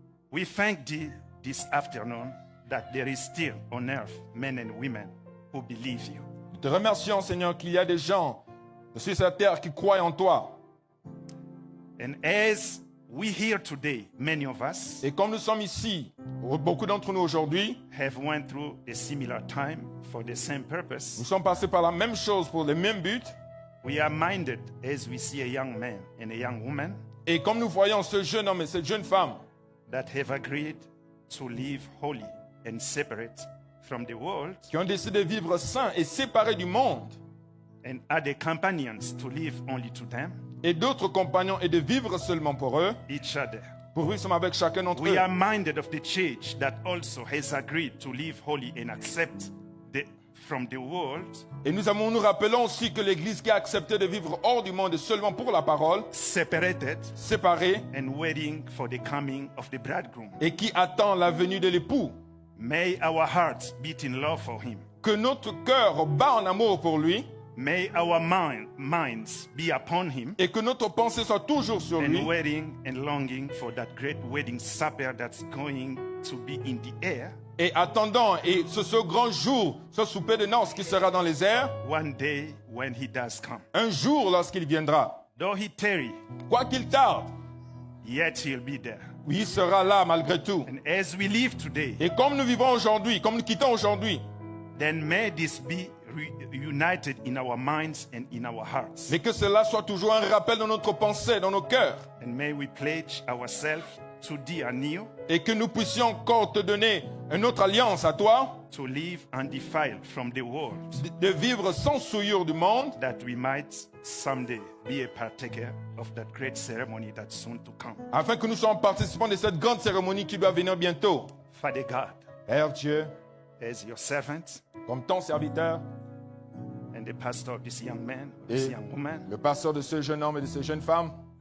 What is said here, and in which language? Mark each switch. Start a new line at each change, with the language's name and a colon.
English: We thank thee this afternoon that there is still on earth men and women who believe you.
French: nous te remercions, Seigneur, qu'il y a des gens sur cette terre qui croient en toi.
English: And as we here today, many of us
French: Et comme nous sommes ici, beaucoup d'entre nous aujourd'hui,
English: have went through a similar time for the same purpose.
French: nous sommes passés par la même chose pour les mêmes buts.
English: We are minded as we see a young man and a young woman
French: Et comme nous voyons ce jeune homme et cette jeune femme
English: that have agreed to live holy and separate from the world
French: qui ont décidé de vivre saints et séparés du monde
English: and are the companions to live only to them,
French: et d'autres compagnons et de vivre seulement pour eux,
English: each other.
French: pour vivre avec chacun d'entre
English: We
French: eux.
English: are minded of the church that also has agreed to live holy and accept from the world,
French: Et nous rappelons aussi que l'Église qui a accepté de vivre hors du monde et seulement pour la parole,
English: separated
French: séparée,
English: and waiting for the coming of the bridegroom.
French: et qui attend la venue de l'époux.
English: May our hearts beat in love for him.
French: Que notre cœur bat en amour pour lui,
English: May our minds be upon him
French: et que notre pensée soit toujours sur lui,
English: and waiting and longing for that great wedding supper that's going to be in the air
French: et attendant et ce grand jour, ce souper de noces qui sera dans les airs,
English: one day when he does come.
French: un jour lorsqu'il viendra.
English: Though he tarry,
French: Quoi qu'il tarde,
English: yet he'll be there.
French: oui, il sera là malgré tout.
English: And as we live today,
French: Et comme nous vivons aujourd'hui, comme nous quittons aujourd'hui,
English: then may this be united in our minds and in our hearts.
French: mais que cela soit toujours un rappel dans notre pensée, dans nos cœurs,
English: And may we pledge ourselves to thee anew,
French: et que nous puissions encore te donner une autre alliance à toi,
English: to live undefiled from the world,
French: de vivre sans souillure du monde,
English: that we might someday be a partaker of that great ceremony that's soon to come.
French: afin que nous soyons participants de cette grande cérémonie qui doit venir bientôt.
English: Father God,
French: Père Dieu,
English: as your servant
French: comme ton serviteur,
English: and the pastor of this young man, of this
French: et
English: young woman,
French: le pasteur de ce jeune homme et de ces jeunes femmes,